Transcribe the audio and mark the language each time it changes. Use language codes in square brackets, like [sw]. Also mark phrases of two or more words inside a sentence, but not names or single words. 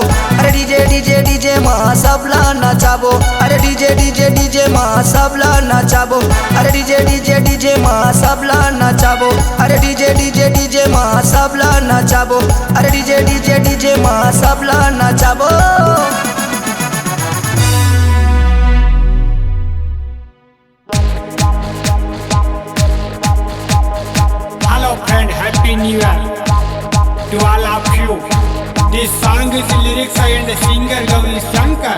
[hne] अरे डीजे डीजे डीजे माँ सबला नचाबो। अरे डीजे डीजे डीजे माँ सबला नचाबो। अरे डीजे डीजे डीजे माँ सबला नचाबो। अरे डीजे डीजे डीजे माँ सबला नचाबो। अरे डीजे डीजे डीजे माँ सबला नचाबो। [en] Hello friend, happy new year to all of you. This song is lyrics and singer Gauri Shankar.